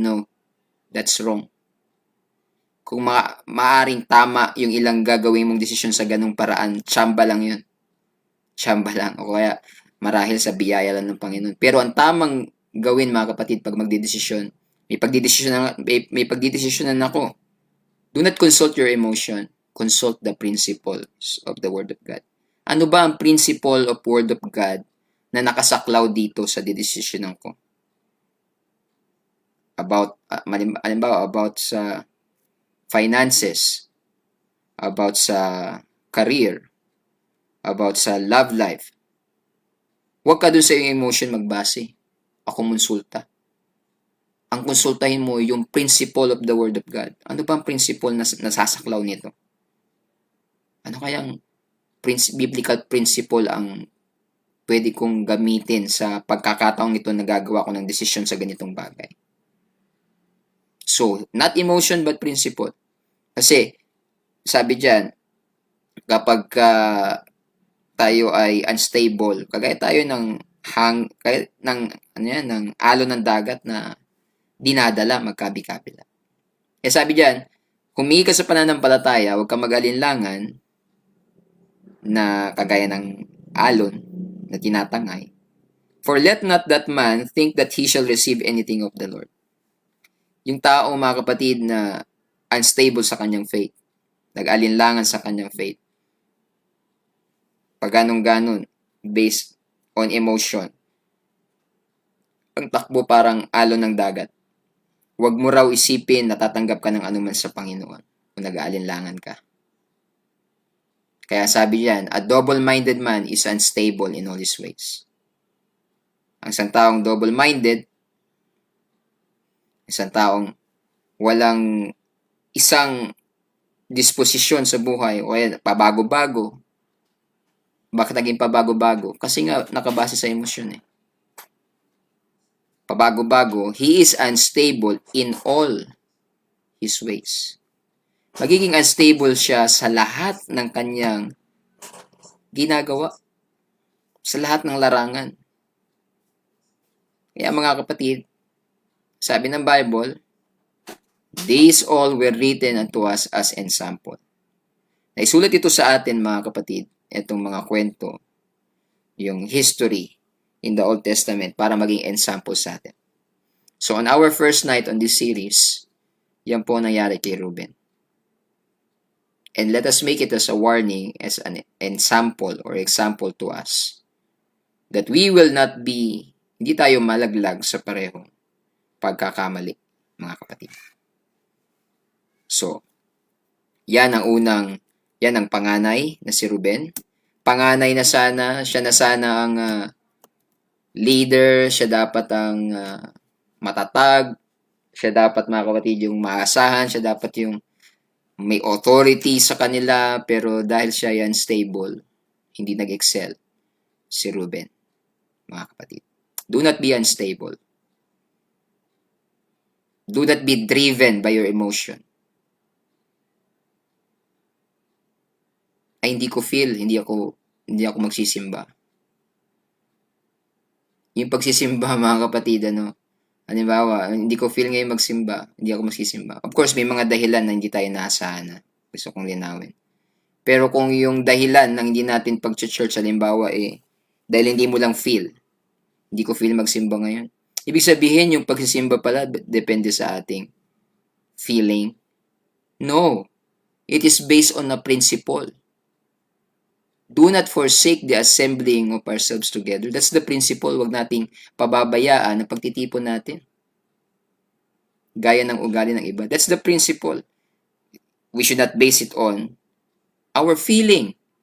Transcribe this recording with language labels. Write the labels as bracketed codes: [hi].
[en] No, that's wrong. [tl] Kung maaring tama yung ilang gagawin mong desisyon sa ganung paraan, tsamba lang yun. Tsamba lang. O kaya, marahil sa biyaya lang ng Panginoon. Pero ang tamang gawin, mga kapatid, pag magdedesisyon, May pagdidesisyonan ako. [en] Do not consult your emotion. Consult the principles of the Word of God. [tl] Ano ba ang [en] principle of Word of God [tl] na nakasaklaw dito sa didesisyonan ko? [en] Halimbawa, about sa finances, about sa career, about sa love life. [tl] Huwag ka dun sa iyong emotion magbase. Ako konsulta. Ang konsultahin mo yung [en] principle of the Word of God. [tl] Ano ba ang principle na nasasaklaw nito? Ano kayang biblical principle ang pwede kong gamitin sa pagkakataong ito na gagawa ko ng desisyon sa ganitong bagay? [en] So, not emotion but principle. [tl] Kasi, sabi dyan, kapag tayo ay unstable, kagaya tayo ng ng alon ng dagat na dinadala magkabi-kabila. Eh sabi diyan, humingi ka sa pananampalataya, huwag ka mag-alinlangan na kagaya ng alon na tinatangay. [en] For let not that man think that he shall receive anything of the Lord. [tl] Yung tao, mga kapatid, na unstable sa kanyang faith, nag-alinlangan sa kanyang faith, pag ganun-ganon, based on emotion, ang takbo parang alon ng dagat. Huwag mo raw isipin na tatanggap ka ng anuman sa Panginoon kung nag-aalinlangan ka. Kaya sabi diyan, [en] a double-minded man is unstable in all his ways. [tl] Ang isang taong double-minded, isang taong walang isang disposisyon sa buhay o pabago-bago. Bakit naging pabago-bago? Kasi nga nakabase sa emosyon eh. [en] Pabago-bago, he is unstable in all his ways. [tl] Magiging unstable siya sa lahat ng kanyang ginagawa. Sa lahat ng larangan. Kaya mga kapatid, sabi ng Bible, [en] these all were written unto us as ensample. [tl] Naisulat ito sa atin mga kapatid, itong mga kwento, yung history in the Old Testament para maging ensample sa atin. [en] So on our first night on this series, [tl] yan po nangyari kay Reuben. [en] And let us make it as a warning, as an ensample or example to us, that we will not be, [tl] hindi tayo malaglag sa parehong pagkakamali, mga kapatid. So, yan ang panganay na si Reuben. Panganay na sana, siya na sana ang leader, siya dapat ang matatag, siya dapat mga kapatid yung maasahan, siya dapat yung may authority sa kanila, pero dahil siya ay unstable, hindi nag-excel si Reuben, mga kapatid. [en] Do not be unstable. Do not be driven by your emotion. [tl] Ay, hindi ko feel, hindi ako magsisimba. Yung pagsisimba, mga kapatid, halimbawa, hindi ko feel ngayon magsimba, hindi ako magsisimba. Of course, may mga dahilan na hindi tayo naasahan. Gusto kong linawin. Pero kung yung dahilan na hindi natin pag-church, halimbawa, dahil hindi mo lang feel, hindi ko feel magsimba ngayon. Ibig sabihin, yung pagsisimba pala, depende sa ating feeling. No. [en] It is based on a principle. Do not forsake the assembling of ourselves together. That's the principle. [tl] Huwag nating pababayaan ang pagtitipon natin. Gaya ng ugali ng iba. [en] That's the principle. We should not base it on our feeling.